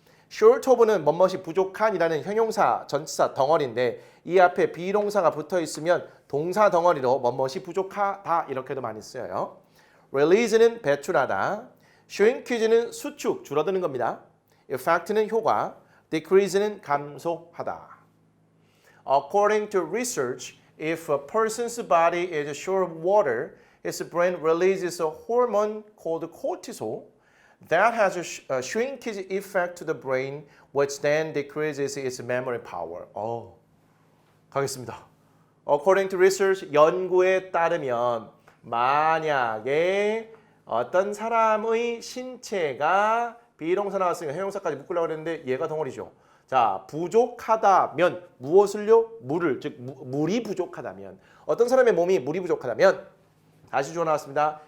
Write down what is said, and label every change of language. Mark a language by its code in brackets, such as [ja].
[ko] short of는 뭐뭇이 부족한이라는 형용사, 전치사 덩어리인데 이 앞에 비동사가 붙어 있으면 동사 덩어리로 뭐뭇이 부족하다 이렇게도 많이 쓰여요. release는 배출하다, shrinkage는 수축, 줄어드는 겁니다. effect는 효과, decrease는 감소하다. [en] According to research, if a person's body is short of water, his brain releases a hormone called cortisol that has a shrinkage effect to the brain, which then decreases its memory power. [ko] 가겠습니다. [en] According to research, [ko] 연구에 따르면 만약에 어떤 사람의 신체가 비동사 나왔으니까 형용사까지 묶으려고 했는데 얘가 덩어리죠. 자, 부족하다면 무엇을요? 물을, 즉 물이 부족하다면 어떤 사람의 몸이 물이 부족하다면 다시 주어 나왔습니다.